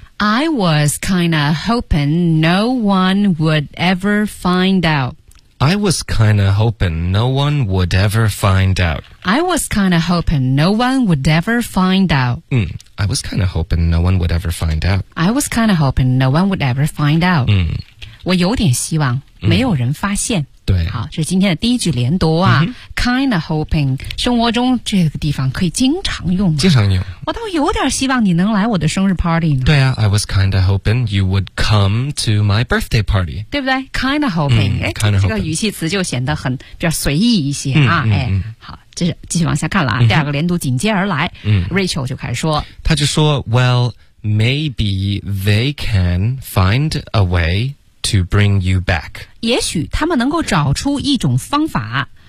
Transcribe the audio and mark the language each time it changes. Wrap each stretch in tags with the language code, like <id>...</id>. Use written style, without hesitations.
<en>I was kinda hoping no one would ever find out. I was kinda hoping no one would ever find out. I was kinda hoping no one would ever find out. I was kinda hoping no one would ever find out. I was kinda hoping no one would ever find out.</en> <zh>我有点希望没有人发现。对，好，这是今天的第一句连读啊。</zh> <en>Kinda hoping，</en> <zh>生活中这个地方可以经常用吗？经常用。我倒有点希望你能来我的生日 party 呢。对啊</zh> <en>，I was kinda hoping you would come to my birthday party，</en> <zh>对不对 ？</zh> <en>Kinda hoping，</en> <zh>这个语气词就显得很比较随意一些啊。好，这是继续往下看了啊。第二个连读紧接而来。 Rachel 就开始说，他就说</zh> <en>，Well， maybe they can find a way to bring you back。</en> <zh>也许他们能够找出一种方法。</zh>